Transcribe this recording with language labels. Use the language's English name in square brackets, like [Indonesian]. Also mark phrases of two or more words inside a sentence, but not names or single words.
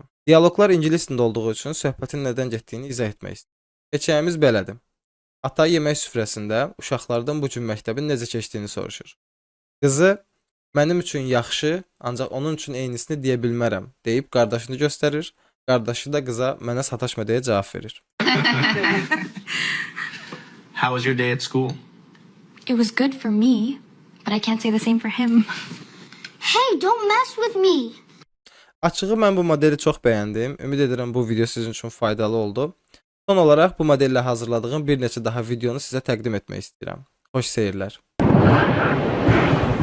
[Azerbaijani] Dialoqlar ingilis dilində olduğu üçün söhbətin nədən getdiyini izah etmək istəyirəm. Hekayəmiz belədir. Ata yemək süfrəsində uşaqlardan bu gün məktəbin necə keçdiyini soruşur. Qızı, mənim üçün yaxşı, ancaq onun üçün eynisini deyə bilmərəm, deyib qardaşını göstərir. Qardaşı da qıza mənə sataşma deyə cavab verir. [English] How was your day at school? It was good for me, but I can't say the same for him. Hey, don't mess with me. [Azerbaijani] Açığı mən bu modeli çox bəyəndim. Ümid edirəm bu video sizin üçün faydalı oldu. Son olaraq bu modellə hazırladığım bir neçə daha videonu sizə təqdim etmək istəyirəm. Xoş seyirlər.